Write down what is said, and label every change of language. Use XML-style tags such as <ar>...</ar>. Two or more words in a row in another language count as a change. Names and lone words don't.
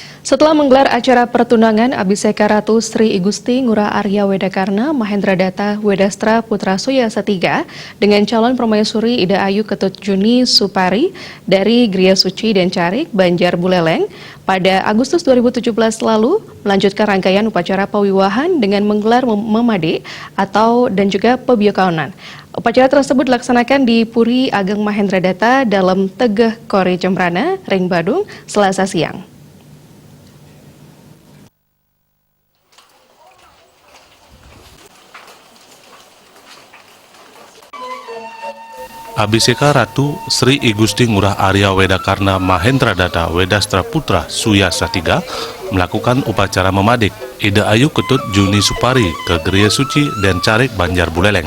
<id>Setelah menggelar acara pertunangan Abhiseka Ratu Sri Igusti Ngurah Arya Wedakarna Mahendra Datta Wedastra Putra Suyasa III dengan calon permaisuri Ida Ayu Ketut Juni Supari dari Gria Suci dan Carik, Banjar Buleleng pada Agustus 2017 lalu melanjutkan rangkaian upacara pewiwahan dengan menggelar memade dan juga pebiokaonan. Upacara tersebut dilaksanakan di Puri Ageng Mahendra Datta dalam Tegeh Kori Jembrana, Ring Badung, Selasa siang. Abhiseka Ratu Sri Igusti Ngurah Arya Wedakarna Mahendra Datta Wedastra Putra Suyasa III melakukan upacara memadik Ida Ayu Ketut Juni Supari ke Gria Suci dan Carik Banjar Buleleng.</id>